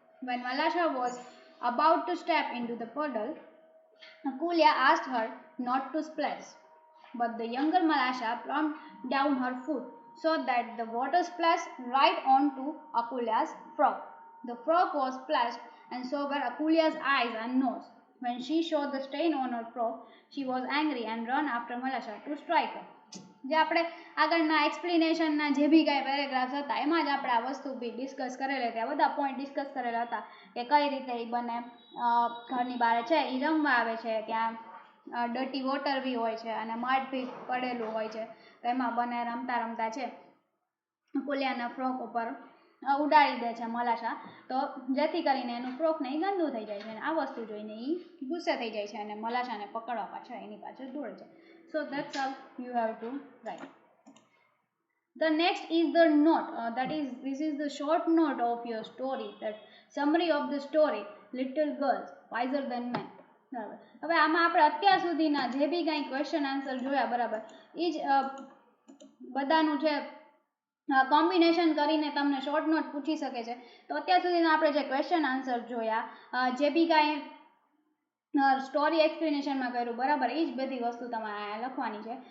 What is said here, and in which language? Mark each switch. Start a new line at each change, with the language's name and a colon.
English: When Malasha was about to step into the puddle, Akulya asked her not to splash, but the younger Malasha plumped down her foot so that the water splashed right onto Akulya's frock. The frock was splashed, and so were Akulya's eyes and nose. When she saw the stain on her frock, she was angry and ran after Malasha to strike her.
Gujarati: જે આપણે આગળના એક્સપ્લેનેશનના જે બી કાંઈ paragraphs હતા એમાં જ આપણે આ વસ્તુ બી ડિસ્કસ કરેલા હતા, બધા પોઈન્ટ ડિસ્કસ કરેલા હતા કે કઈ રીતે એ બંને ઘરની બહાર છે એ રમવા આવે છે, ત્યાં ડર્ટી વોટર બી હોય છે અને મડ બી પડેલું હોય છે, તો એમાં બંને રમતા રમતા છે કુલિયાના ફ્રોક ઉપર ઉડાડી દે છે મલાશા, તો જેથી કરીને એનું ફ્રોક ને એ ગંદુ થઈ જાય છે અને આ વસ્તુ જોઈને એ ગુસ્સે થઈ જાય છે અને મલાશાને પકડવા પાછળ એની પાછળ દોડે છે.
English: So that's how you have to write. The next is the note. This is the short note of your story. That summary of the story. Little girls wiser than men.
Gujarati: બરાબર. હવે આમાં આપણે અત્યાર સુધીના જે બી કાંઈ ક્વેશ્ચન આન્સર જોયા બરાબર એ જ બધાનું છે કોમ્બિનેશન કરીને તમને શોર્ટ નોટ પૂછી શકે છે. તો અત્યાર સુધીના આપણે જે ક્વેશ્ચન આન્સર જોયા જે બી કાંઈ સ્ટોરી એક્સપ્લેનેશનમાં કર્યું બરાબર એ જ બધી વસ્તુ તમારે લખવાની છે.